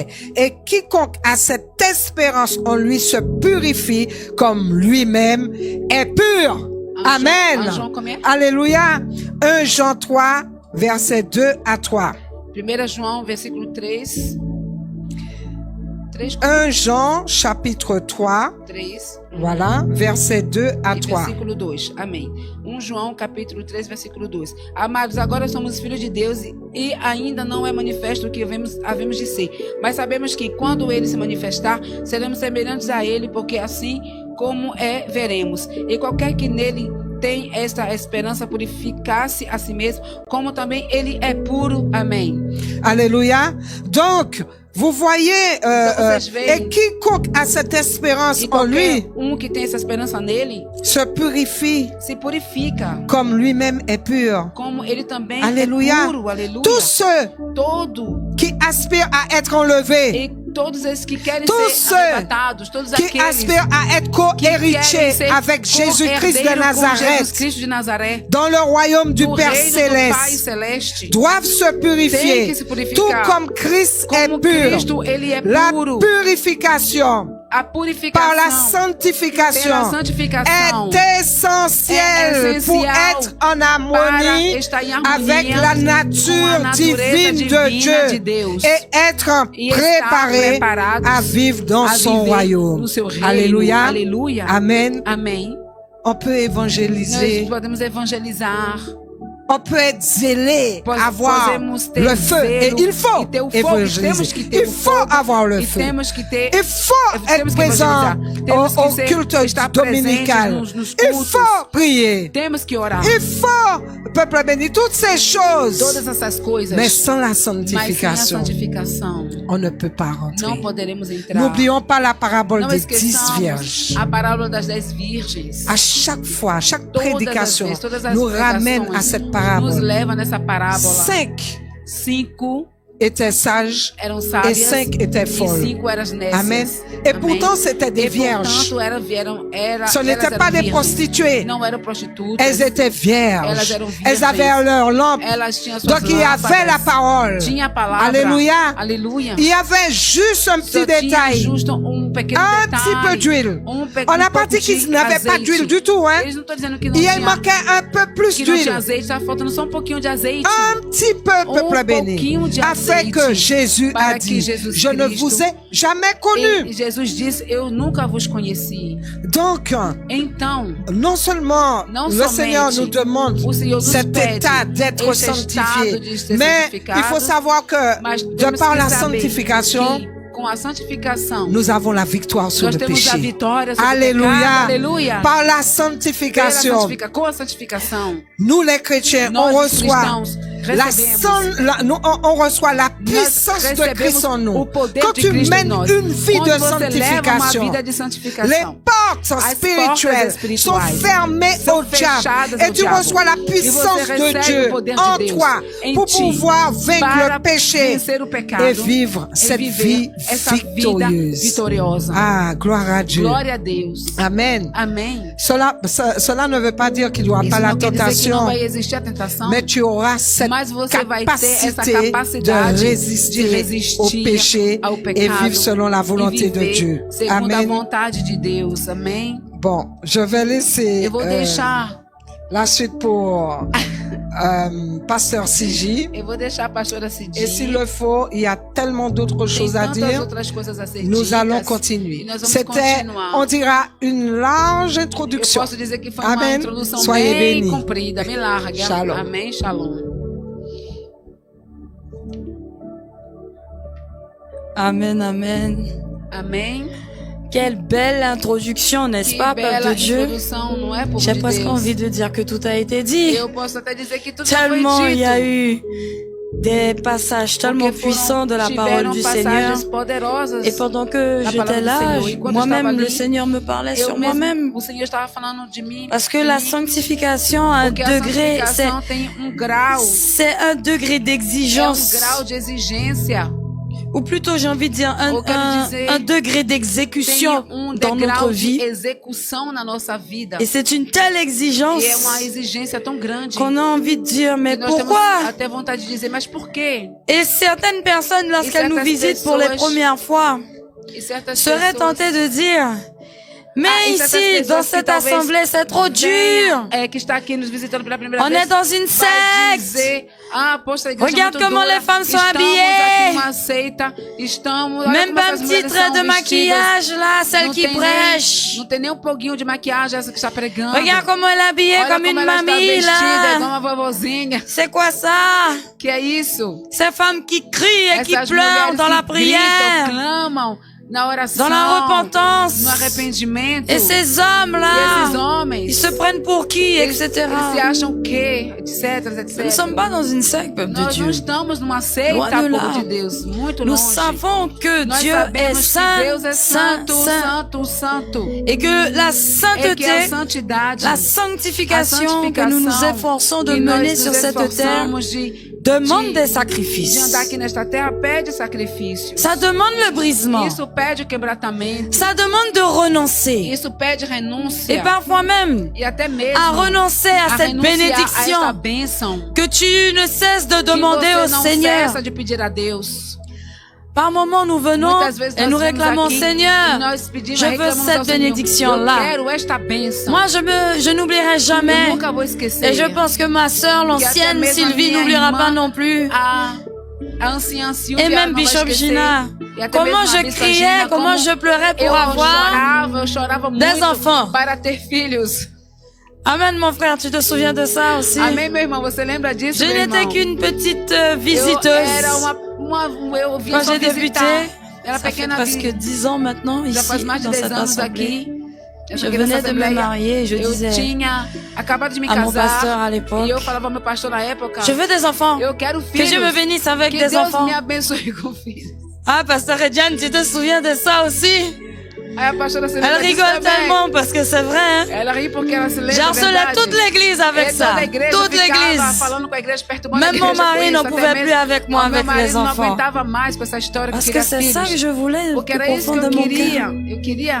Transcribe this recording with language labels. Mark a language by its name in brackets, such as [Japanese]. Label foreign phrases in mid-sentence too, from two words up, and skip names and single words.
[French] Et quiconque a cette espérance en lui se purifie comme lui-même est pur. Amen. Alléluia. 1 Jean 3, verset 2 à 3. [Portuguese] 1 João, versículo 3. [French] 1 Jean, chapitre 3. 3. Voilà, verset 2 à 3. [Portuguese] Versículo 2. Amém. 1 João, capítulo 3, versículo 2. Amados, agora somos filhos de Deus e ainda não é manifesto o que havemos de ser. Mas sabemos que quando ele se manifestar, seremos semelhantes a ele, porque assim como é, veremos. E qualquer que nele tem esta esperança, purificar-se a si mesmo, como também ele é puro. Amém. [French] Alléluia. Donc, vous voyez, et quiconque a cette espérance en lui, [Portuguese] que tem essa esperança nele, [French] se purifie, [Portuguese] se purifica, [French] comme lui-même est pur. [Portuguese] Como ele também [French] Alléluia. [Portuguese] É puro. Aleluia. [French] Tous ceux qui aspirent à être enlevés, [Portuguese] todos esses que querem [French] tous [Portuguese] ser arrebatados, todos [French] qui [Portuguese] aqueles [French] aspirent à être co-héritiers avec Jésus-Christ de Nazareth, dans le royaume du Père Céleste, doivent se purifier, tout comme Christ est pur. La purification par la sanctification est essentielle pour être en harmonie avec la nature divine de Dieu et être préparé à vivre dans son royaume. Alléluia. Amen. On peut évangéliser. [Portuguese] Nós podemos evangelizar. [French] On peut être zélé, avoir le feu. Et il faut évangéliser. Il faut avoir le feu. Il faut être présent au culte dominical. Il faut prier. Il faut, peuple béni, toutes ces choses. Mais sans la sanctification, on ne peut pas rentrer. N'oublions pas la parabole des 10 vierges. À chaque fois, chaque prédication nous ramène à cette parabole. 5 étaient sages [Portuguese] eram [French] et [Portuguese] sábias [French] 5 étaient [Portuguese] e [French] folles. [Portuguese] 5 eram nécias. [French] Amen. Et [Portuguese] Amém. [French] pourtant, c'était des [Portuguese] E, [French] vierges. [Portuguese] portanto, [French] Ce n'étaient pas des prostituées. [Portuguese] Não eram prostitutas. [French] Elles étaient vierges. [Portuguese] Elas eram virgens. [French] Elles avaient leur lampe. [Portuguese] Elas tinham suas [French] Donc, il y avait la parole. [Portuguese] Tinha a palavra. [French] Alléluia. [Portuguese] Aleluia. [French] Il y avait juste un petit [Portuguese] Só tinha [French] détail. [Portuguese] justo pequeno [French] Un [Portuguese] detalhe. [French] petit peu d'huile. [Portuguese] pequeno [French] On n'a pas dit qu'ils n'avaient pas d'huile du tout, hein. [Portuguese] Eles não estão dizendo que não [French] Il [Portuguese] tinha, [French] manquait un peu plus [Portuguese] que não tinha [French] d'huile. [Portuguese] azeite, estava faltando só um pouquinho de azeite. [French] Un petit peu, peuple béni. [Portuguese] Pouquinho de [French] Afin [Portuguese] azeite, [French] que Jésus [Portuguese] para [French] a [Portuguese] que [French] dit, [Portuguese] Jesus [French] je ne [Portuguese] Cristo- [French] vous ai jamais [Portuguese] E [French] connu. [Portuguese] Jesus disse, eu nunca vos conheci. [French] Donc, [Portuguese] Então, [French] non seulement [Portuguese] Não [French] le [Portuguese] somente [French] Seigneur nous demande [Portuguese] o Senhor nos [French] cet [Portuguese] pede [French] état d'être [Portuguese] esse estado [French] sanctifié, [Portuguese] de ser [French] mais [Portuguese] santificado, [French] il faut savoir que [Portuguese] mas [French] de [Portuguese] temos [French] par [Portuguese] que [French] la [Portuguese] saber [French] sanctification, [Portuguese] que com a santificação, [French] nous avons la victoire sur [Portuguese] nós [French] le [Portuguese] temos a [French] péché. [Portuguese] vitória sobre o [French] Alléluia. [Portuguese] pecado. Aleluia. [French] Par la [Portuguese] Pela [French] sanctification, [Portuguese] com a santificação, [French] nous les chrétiens, on [Portuguese] nós [French] reçoit [Portuguese] cristãos recebemos [French] on reçoit la puissance de Christ en [Portuguese] o [French] nous. [Portuguese] poder [French] Quand [Portuguese] de [French] tu [Portuguese] Cristo em [French] mènes [Portuguese] nós. [French] une vie de [Portuguese] Quando você leva uma [French] sanctification, [Portuguese] vida de [French] les [Portuguese] santificação, [French] portes [Portuguese] As [French] spirituelles [Portuguese] portas [French] sont [Portuguese] espirituais [French] fermées [Portuguese] são [French] au diable. [Portuguese] fechadas [French] Et [Portuguese] ao [French] tu [Portuguese] diabo. [French] reçois la [Portuguese] E [French] puissance [Portuguese] você [French] de [Portuguese] recebe [French] Dieu [Portuguese] o poder de [French] en [Portuguese] Deus [French] toi [Portuguese] em [French] pour [Portuguese] ti, [French] pouvoir vaincre [Portuguese] para [French] le péché [Portuguese] vencer o pecado [French] et vivre [Portuguese] e [French] cette [Portuguese] viver [French] vie [Portuguese] essa vida [French] victorieuse. [Portuguese] vitoriosa. [French] Ah, gloire à Dieu. [Portuguese] Glória a Deus. [French] Amen. [Portuguese] Amém. [French] Cela ne veut pas dire qu'il n'y aura [Portuguese] Isso [French] pas la [Portuguese] não quer dizer que não [French] tentation, [Portuguese] vai existir a tentação, [French] mais tu auras cette [Portuguese] mas você vai ter essa [French] capacité [Portuguese] capacidade [French] de [Portuguese] de [French] résister [Portuguese] resistir [French] au péché [Portuguese] ao [French] et [Portuguese] pecado [French] vivre selon la volonté [Portuguese] e [French] de [Portuguese] viver [French] Dieu. [Portuguese] segundo a [French] Amen. [Portuguese] vontade de Deus. Amém. [French] Bon, je vais laisser [Portuguese] Eu vou deixar, [French] la suite pour Pasteur Sigi. [Portuguese] eu vou deixar a pastora Cidinha. [French] Et s'il le faut, il y a tellement d'autres choses à [Portuguese] Tem tantas [French] dire. [Portuguese] outras coisas a ser [French] Nous allons [Portuguese] ditas, [French] continuer. [Portuguese] e nós vamos [French] C'était, [Portuguese] continuar. [French] on dira, une large [Portuguese] Eu [French] introduction. [Portuguese] posso dizer que foi uma [French] Amen. [Portuguese] introdução [French] Soyez [Portuguese] bem [French] bénis. [Portuguese] comprida, bem larga. [French] Shalom. [Portuguese] Amém, shalom. [French] Amen, amen. [Portuguese] Amém. [French] Quelle belle introduction, n'est-ce [Portuguese] Que [French] pas, peuple [Portuguese] bela [French] de Dieu? [Portuguese] introdução, não é, povo [French] J'ai [Portuguese] de [French] presque [Portuguese] Deus? [French] envie de dire que tout a été dit. [Portuguese] Eu posso até dizer que tudo já [French] Tellement [Portuguese] foi [French] il [Portuguese] dito. [French] y a eu des passages tellement [Portuguese] Porque foram- [French] puissants de la parole [Portuguese] tiveram [French] du Seigneur. [Portuguese] passagens poderosas. [French] Et pendant que La j'étais parole du là, Seigneur. Et [Portuguese] quando eu estava [French] moi-même, [Portuguese] ali, [French] le Seigneur me parlait sur [Portuguese] Eu mesmo, [French] moi-même. [Portuguese] o Senhor estava falando de mim. [French] Parce que [Portuguese] de [French] la [Portuguese] mim, [French] sanctification a un [Portuguese] porque a [French] degré, [Portuguese] santificação tem grau. [French] c'est un degré d'exigence. [Portuguese] grau de exigência. [French] Ou plutôt, j'ai envie de dire, [Portuguese] Eu quero dizer, [French] un degré [Portuguese] Tem [French] d'exécution dans notre [Portuguese] degrau de [French] vie. [Portuguese] execução na nossa vida. [French] Et c'est une telle exigence [Portuguese] E é uma exigência tão grande [French] qu'on a envie de dire, [Portuguese] que [French] mais [Portuguese] nós temos [French] pourquoi? [Portuguese] até vontade de dizer, mas por quê? [French] Et certaines personnes, lorsqu'elles nous certaines visitent pour les [Portuguese] pessoas- [French] premières fois, [Portuguese] E certas [French] seraient [Portuguese] pessoas [French] tentées de dire, mais [Portuguese] Ah, e certas [French] ici, [Portuguese] pessoas [French] dans [Portuguese] que [French] cette [Portuguese] talvez [French] assemblée, c'est trop dur. [Portuguese] É, que está aqui nos visitando pela primeira [French] On [Portuguese] vez. [French] est dans une [Portuguese] vai [French] secte. [Portuguese] dizer, ah, poxa, a igreja [French] Regarde [Portuguese] é muito [French] comment [Portuguese] dura. [French] les femmes sont [Portuguese] Estamos [French] habillées. [Portuguese] aqui numa seita. Estamos, olha [French] Même [Portuguese] como [French] pas un [Portuguese] essas [French] petit [Portuguese] mulheres [French] trait [Portuguese] são [French] de [Portuguese] vestidas. [French] maquillage là, celle [Portuguese] Não [French] qui [Portuguese] tem nem- [French] prêche. [Portuguese] Não tem nem um pouquinho de maquiagem essa que está pregando. [French] Regarde comment elle est habillée [Portuguese] Olha [French] comme [Portuguese] como [French] une [Portuguese] ela está [French] mamie [Portuguese] vestida, igual [French] là. [Portuguese] uma vovozinha. [French] C'est quoi ça? [Portuguese] Que é isso? [French] Ces femmes qui crient et qui [Portuguese] Essas [French] pleurent [Portuguese] mulheres [French] dans [Portuguese] que [French] la [Portuguese] gritam, [French] prière, [Portuguese] clamam na oração, [French] dans la repentance. [Portuguese] no arrependimento. [French] Et ces [Portuguese] E esses [French] hommes-là, [Portuguese] homens, [French] ils se prennent pour qui, [Portuguese] eles [French] etc. [Portuguese] se acham o quê? [French] Etc, Nous ne etc. sommes pas dans une secte, peuple de [Portuguese] Nós não [French] Dieu. [Portuguese] estamos numa seita, [French] Loin de là. [Portuguese] povo de Deus, muito [French] Nous [Portuguese] longe. [French] savons que [Portuguese] Nós [French] Dieu est [Portuguese] sabemos que [French] saint, [Portuguese] Deus é [French] saint, [Portuguese] santo, [French] saint. [Portuguese] santo, santo. [French] Et que la [Portuguese] É que a [French] sainteté, [Portuguese] santidade, [French] la [Portuguese] a [French] sanctification que nous nous [Portuguese] santificação [French] efforçons de [Portuguese] que nós [French] mener [Portuguese] nos [French] sur cette terre [Portuguese] esforçamos de [French] demande des [Portuguese] de [French] sacrifices. [Portuguese] andar aqui nesta terra pede sacrifício. [French] Ça demande le brisement. [Portuguese] Isso pede o quebrantamento. [French] Ça demande de renoncer. [Portuguese] Isso pede renúncia. [French] Et parfois même [Portuguese] E até mesmo [French] à renoncer à cette [Portuguese] renunciar a esta [French] bénédiction [Portuguese] bênção [French] que tu ne cesses de [Portuguese] que [French] demander [Portuguese] você [French] au [Portuguese] não [French] Seigneur. [Portuguese] cessa de pedir a Deus. [French] Par moments, nous venons [Portuguese] Muitas vezes [French] et [Portuguese] nós [French] nous [Portuguese] vemos [French] réclamons, [Portuguese] aqui, e [French] Seigneur, [Portuguese] nós pedimos, [French] je veux [Portuguese] reclamamos [French] cette [Portuguese] ao Senhor, [French] bénédiction-là. [Portuguese] Eu quero esta bênção. [French] moi je n'oublierai [Portuguese] Eu [French] jamais. [Portuguese] nunca vou esquecer. [French] Et je pense que ma sœur, l'ancienne [Portuguese] mesmo a [French] Sylvie, [Portuguese] minha [French] n'oubliera [Portuguese] irmã, [French] pas non plus. [Portuguese] A anciã Silvia [French] Et même [Portuguese] não vai [French] Bishop [Portuguese] esquecer. [French] Gina. [Portuguese] E até [French] Comment [Portuguese] mesmo a [French] je [Portuguese] Bispa [French] criais, [Portuguese] Gina, [French] comment [Portuguese] como [French] je pleurais pour [Portuguese] eu [French] avoir. [Portuguese] chorava [French] des [Portuguese] muito [French] enfants. [Portuguese] para ter filhos. [French] Amen, mon frère, tu te souviens de ça aussi? [Portuguese] Amém, meu irmão? Você lembra disso, [French] Je [Portuguese] meu irmão? [French] n'étais qu'une petite [Portuguese] Eu [French] visiteuse. [Portuguese] era eu vinha [French] Quand [Portuguese] só [French] j'ai débuté, [Portuguese] visitar. Era [French] ça fait [Portuguese] pequena [French] presque 10 ans maintenant [Portuguese] já [French] ici, [Portuguese] faz mais de [French] dans [Portuguese] 10 [French] cette [Portuguese] anos [French] assemblée. [Portuguese] aqui. Eu [French] Je [Portuguese] cheguei [French] venais [Portuguese] nessa [French] de me [Portuguese] assembleia. [French] marier et je [Portuguese] Eu [French] disais [Portuguese] tinha acabado de me [French] à mon pasteur [Portuguese] casar [French] à [Portuguese] e [French] l'époque, [Portuguese] eu falava ao meu pastor na época, [French] je veux des enfants. [Portuguese] eu quero [French] Que [Portuguese] filhos. [French] Dieu me bénisse avec [Portuguese] Que [French] des [Portuguese] Deus [French] enfants. [Portuguese] me abençoe com filhos. [French] Ah, pasteur Ediane, tu te souviens de ça aussi? [Portuguese] Aí a pastora se [French] Elle rigole tellement parce que c'est vrai, hein? [Portuguese] Ela ri porque ela se lembra. [French] J'harcelais toute l'église avec ça. Toute l'église. Même mon mari n'en pouvait plus avec moi, avec les enfants. Parce que c'est ça que je voulais au fond de mon cœur.